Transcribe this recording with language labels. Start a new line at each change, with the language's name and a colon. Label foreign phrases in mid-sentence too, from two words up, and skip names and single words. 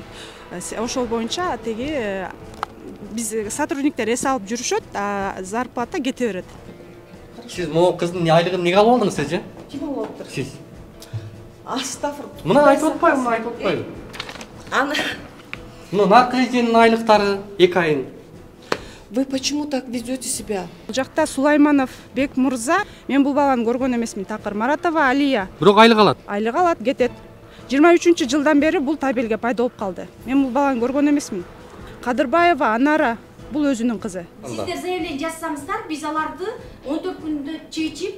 Kyrgyz: Ошол боюнча теги биз сотрудниктер эс алып жүрүшөт, зарплата кете берет. Сиз могу кыздын айлыгын эмнеге алып алдыңыз эже? Ким алып алыптыр? Сиз. Астафыр. Мына айтып атпайбы? Аны Мына наркы эженин айлыктары 2 айын.
Russian: Вы почему так ведете себя?
Kyrgyz: Бул жакта Сулайманов Бек мырза, мен бул баланы көргөн эмесмин, такыр. Маратова Алия. Бирок айлык алат. Айлык алат, кетет. 23-жылдан бери бул табелге пайда болуп калды. Мен бул баланы көргөн эмесмин. Кадырбаева Анара, бул өзүнүн кызы. Сиздер заявление жазсаңыздар, биз аларды 14 күндө чечип.